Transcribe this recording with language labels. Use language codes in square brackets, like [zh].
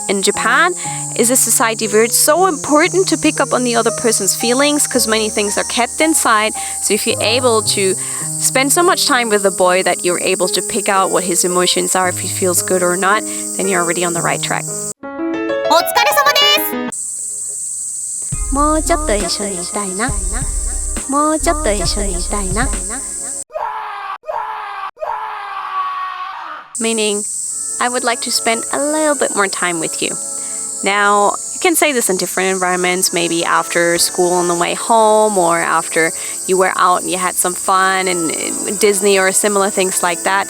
[en] In Japan is a society where it's so important to pick up on the other person's feelings because many things are kept inside. So if you're able to spend so much time with a boy that you're able to pick out what his emotions are, if he feels good or not, then you're already on the right track. [ja] お疲れ様です。もうちょっと一緒にいたいな。もうちょっと一緒にいたいな。 [en] Meaning, I would like to spend a little bit more time with you. Now, you can say this in different environments, maybe after school on the way home, or after you were out and you had some fun in Disney or similar things like that.